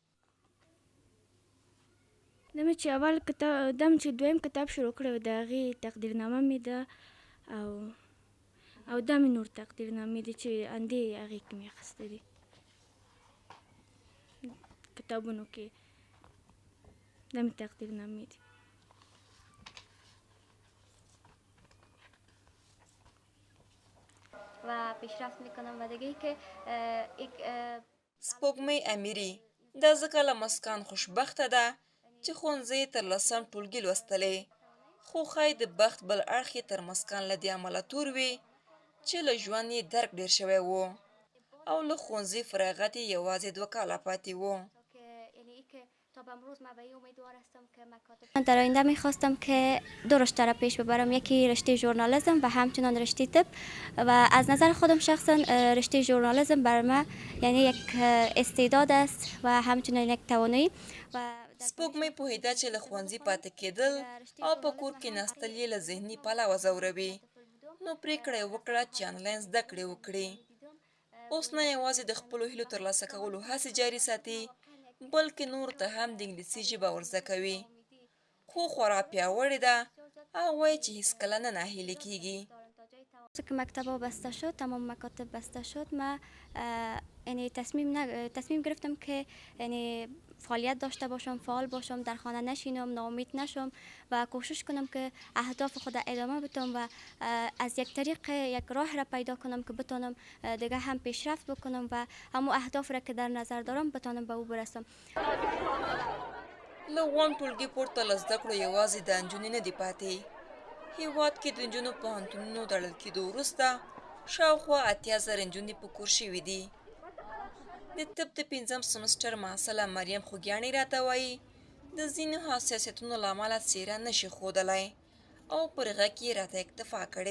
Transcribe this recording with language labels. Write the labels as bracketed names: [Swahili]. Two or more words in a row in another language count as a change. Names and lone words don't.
[Pashto] دا مې چې اول کتاب دا مې چې دویم کتاب شروع کړی و د هغې تقدیرنامه مې ده او دا مې نور تقدیرنامې دي چې همدې هغې کې مې اخیستی دي کتابونو کې دا مې تقدیرنامې دي. [Persian] و پیشرفت میکنم و دیگه ای که [Pashto] سپوږمۍ امیري دا ځکه له مسکان خوشبخته ده چې ښوونځی یې تر 10م ټولګي لوستلی، خو ښایي د بخت بل اړخ یې تر مسکان له دې امله تور وي چې له ژوند یې درک ډېر شوی و او له ښوونځي فراغت یې یوازې 2 کاله پاتې و. [Persian] من در آینده میخواستم که 2 رشته را پیش ببرم، یکی رشته ژورنالیسم و همچنان رشته طب و از نظر خودم شخصا رشته ژورنالیسم بر من یعنی یک استعداد است و همچنان یک توانایی. و [Pashto] سپوږمۍ پوهېده چې له ښوونځي پاتې کېدل او په کور کې ناستل یې له ذهني پلوه ځوروي، نو پرېکړه یې وکړه چې آنلاین زده کړې وکړي. اوس نه یوازې د خپلو هیلو ترلاسه کولو هڅې جاري ساتي بلکې نورو ته هم د انګلیسي ژبه ور زده کوي، خو خورا پیاوړې ده او وایي چې هیڅکله نه ناهیلې کېږي. [Persian] که مکتب‌ها بسته شد، تمام مکاتب بسته شد، من یعنی تصمیم گرفتم که یعنی فعالیت داشته باشم، فعال باشم، در خانه نشینم، ناامید نشم و کوشش کنم که اهداف خود ادامه بدم و از یک طریق یک راه را پیدا کنم که بتونم دیگه هم پیشرفت بکنم و همون اهداف را که در نظر دارم بتونم به او برسم. [Pashto] له 1 ټولګي پورته له زده کړو یوازې د نجونې نه دي پاتې. هېواد کې د نجونو پوهنتونونو تړل کېدو وروسته شاوخوا 80,000 نجونې په کور شوي دي. د طب د 5م سمسټر محصله مریم خوږیاڼي راته وایي د ځینو حساسیتونو له امله څېره نشي ښودلی او پر غږ یې راته اکتفا کړې.